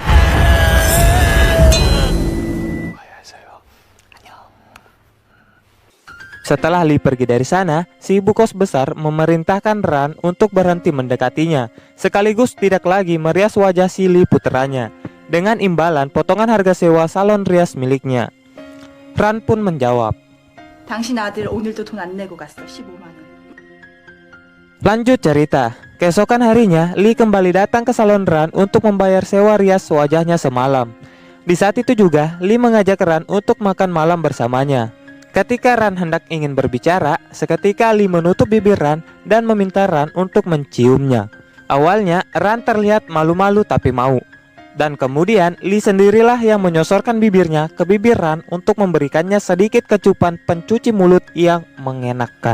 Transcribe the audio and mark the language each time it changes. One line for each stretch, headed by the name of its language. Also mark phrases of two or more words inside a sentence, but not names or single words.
Indonesian: Setelah Lee pergi dari sana, si ibu kos besar memerintahkan Ran untuk berhenti mendekatinya, sekaligus tidak lagi merias wajah si Lee puteranya, dengan imbalan potongan harga sewa salon rias miliknya. Ran pun menjawab,
Korean: 당신 아들 오늘도 돈 안 내고 갔어. 15만 원.
Indonesian: Lanjut cerita, keesokan harinya Lee kembali datang ke salon Ran untuk membayar sewa rias wajahnya semalam. Di saat itu juga Lee mengajak Ran untuk makan malam bersamanya. Ketika Ran hendak ingin berbicara, seketika Lee menutup bibir Ran dan meminta Ran untuk menciumnya. Awalnya Ran terlihat malu-malu tapi mau. Dan kemudian Lee sendirilah yang menyosorkan bibirnya ke bibir Ran untuk memberikannya sedikit kecupan pencuci mulut yang mengenakkan.